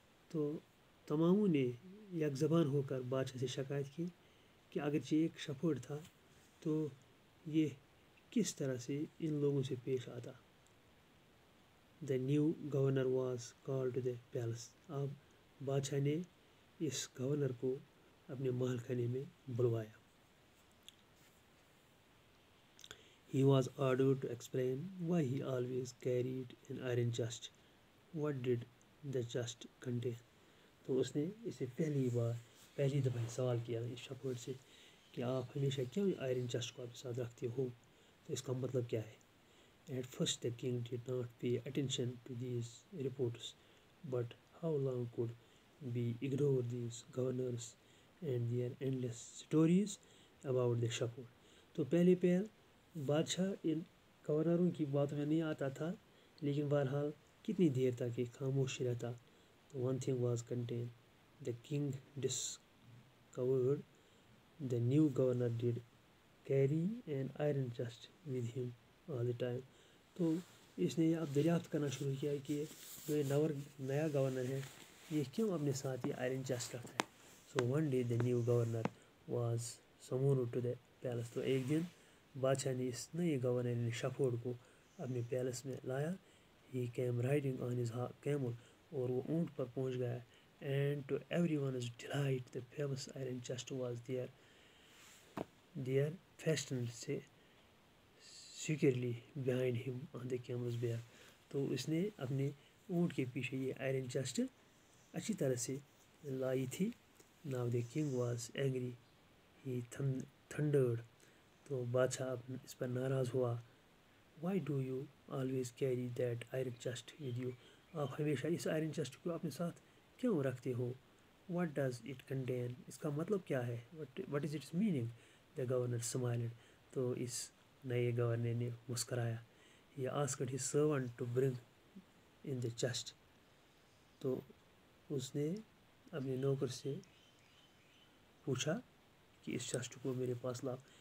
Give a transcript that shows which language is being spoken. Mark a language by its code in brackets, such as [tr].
[ur] تو تماموں نے یک زبان ہو کر بادشاہ سے شکایت کی کہ اگرچہ ایک شپورڈ تھا تو یہ کس طرح سے ان لوگوں سے پیش آتا. [en] The new governor was called to the palace. [ur] اب بادشاہ نے اس گورنر کو اپنے محل خانے میں بلوایا. [en] He was ordered to explain why he always carried an iron chest. What did the chest contain? [ur] تو اس نے اسے پہلی دفعہ سوال کیا اس شپورڈ سے کہ آپ ہمیشہ کیوں آئرن چسٹ کو اپنے ساتھ رکھتے ہو تو اس کا مطلب کیا ہے. [en] At first the king did not pay attention to these reports, but how long could we ignore these governors and their endless stories about the shepherd. [ur] تو پہلے بادشاہ ان گورنروں کی باتوں میں نہیں آتا تھا لیکن بہرحال کتنی دیر تک یہ خاموش رہتا. [en] One thing was contained. The king discovered the new governor did carry an iron chest with him all the time. [ur] تو اس نے اب دریافت کرنا شروع کیا کہ جو نیا گورنر ہے یہ کیوں اپنے ساتھ یہ آئرن چیسٹ رکھتا ہے. [en] So one day the new governor was summoned to the palace. [ur] تو ایک دن بادشاہ نے اس نئے گورنر شپورڈ کو اپنے پیلس میں لایا. [en] He came riding on his camel. [ur] اور وہ اونٹ پر پہنچ گیا. [en] And to everyone's delight the famous iron chest was there fastened securely behind him on the camel's back. [ur] تو اس نے اپنے اونٹ کے پیچھے یہ آئرن چیسٹ اچھی طرح سے لائی تھی. [en] Now the king was angry. He thundered. [ur] تو بادشاہ اس پر ناراض ہوا. [en] Why do you always carry that iron chest with you? [ur] آپ ہمیشہ اس آئرن چیسٹ کو اپنے ساتھ کیوں رکھتے ہو. [en] What does it contain? [ur] اس کا مطلب کیا ہے. [en] What is its meaning? The governor smiled. [ur] تو اس نئے گورنر نے مسکرایا. [en] He asked his servant to bring in the chest. [ur] تو اس نے اپنے نوکر سے پوچھا کہ اس چیسٹ کو میرے پاس لاؤ.